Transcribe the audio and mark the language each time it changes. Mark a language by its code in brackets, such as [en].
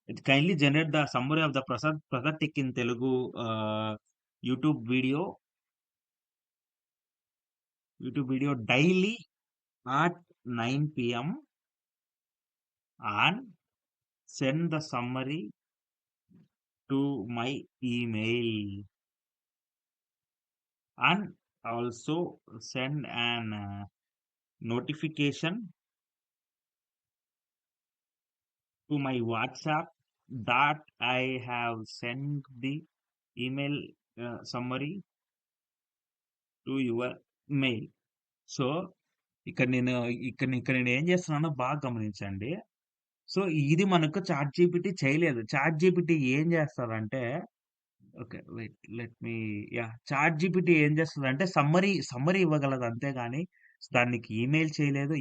[en] Kindly generate the summary of the Prasad tech in Telugu ah, YouTube video daily at 9 PM and send the summary to my email and also send an notification to my WhatsApp that I have sent the email summary to your mail. [te] So, ఇక్కడ నేను ఇక్కడ నేను ఏం చేస్తున్నానో బాగా గమనించండి. So, ఇది మనకు చాట్‌జీపీటీ చేయలేదు. చాట్‌జీపీటీ ఏం చేస్తదంటే okay. [en] wait let me [te] ChatGPT ఏం చేస్తదంటే సమ్మరీ ఇవ్వగలదు అంతేగాని దానికి ఈమెయిల్ చేయలేదు.